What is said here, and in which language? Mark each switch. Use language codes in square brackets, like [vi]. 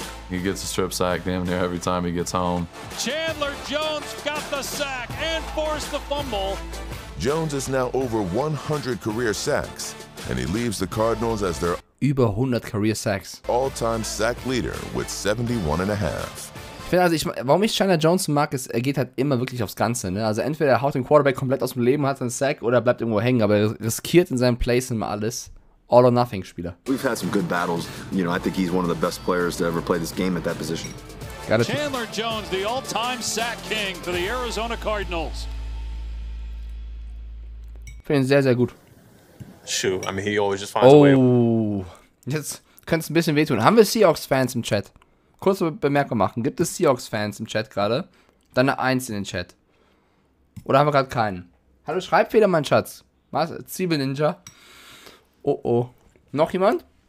[en] He gets a strip sack damn near every time he gets home. Chandler Jones got the sack and forced the fumble. Jones is now over 100 career sacks, and he leaves the Cardinals as their [de] über 100 Career Sacks. [en] All-time sack leader with 71.5. [de] Ich finde, also warum ich Chandler Jones mag, ist, er geht halt immer wirklich aufs Ganze. Ne? Also entweder er haut den Quarterback komplett aus dem Leben, hat einen Sack, oder er bleibt irgendwo hängen, aber er riskiert in seinen Plays immer alles. All-or-Nothing-Spieler. [en] We've had some good battles. You know, I think he's one of the best players to ever play this game at that position. Chandler Jones, the all-time sack king for the Arizona Cardinals. [de] Finde ihn sehr, sehr gut. [en] Shoot, I mean, he always just finds a way. [de] Oh, jetzt könnte es ein bisschen wehtun. Haben wir Seahawks-Fans im Chat? Kurze Bemerkung machen. Gibt es Seahawks-Fans im Chat gerade? Dann eine 1 in den Chat. Oder haben wir gerade keinen? Hallo Schreibfehler, mein Schatz. Was? Zwiebel-Ninja. Oh, oh. Noch jemand?